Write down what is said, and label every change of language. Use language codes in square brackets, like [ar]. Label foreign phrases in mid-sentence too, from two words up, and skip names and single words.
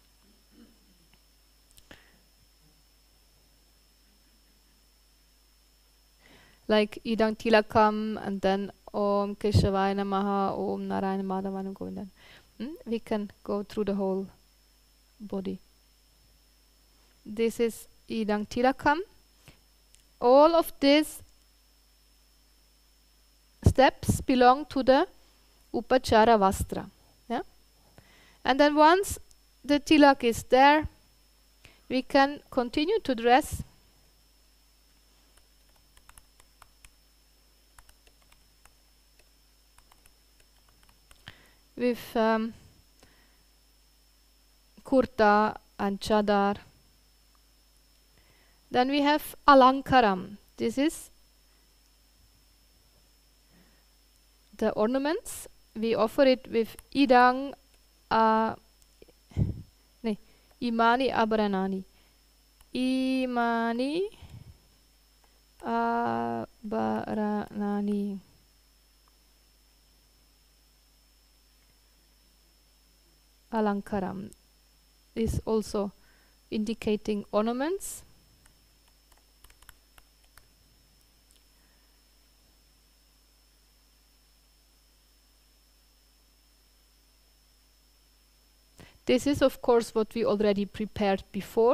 [sa] Like idang tilakam [en] and then [sa] Om Keshavaya Namaha, Om Narayana Madhavana Govindan. [en] We can go through the whole body. This is [sa] idang tilakam. [en] All of these steps belong to the [sa] upachara vastra. [en] Yeah? And then once the tilak is there, we can continue to dress with kurta and chadar. Then we have alankaram. This is the ornaments. We offer it with [sa] idang imani abharanani. Imani abharanani. [en] Alankaram is also indicating ornaments. This is of course what we already prepared before.